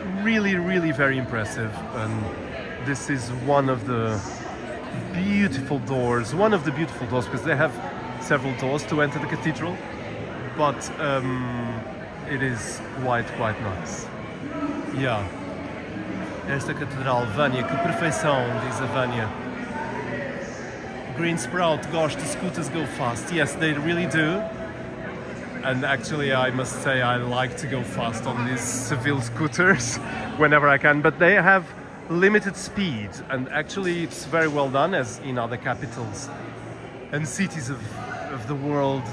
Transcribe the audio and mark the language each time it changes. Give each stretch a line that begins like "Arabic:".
English: really very impressive. And this is one of the beautiful doors, because they have several doors to enter the cathedral, but it is quite nice. Yeah.
Portuguese: Esta catedral, Vânia, que perfeição, diz a Vânia.
English: Green Sprout, gosh, the scooters go fast. Yes, they really do. And actually, I must say, I like to go fast on these Seville scooters whenever I can, but they have limited speed, and actually it's very well done, as in other capitals and cities of the world.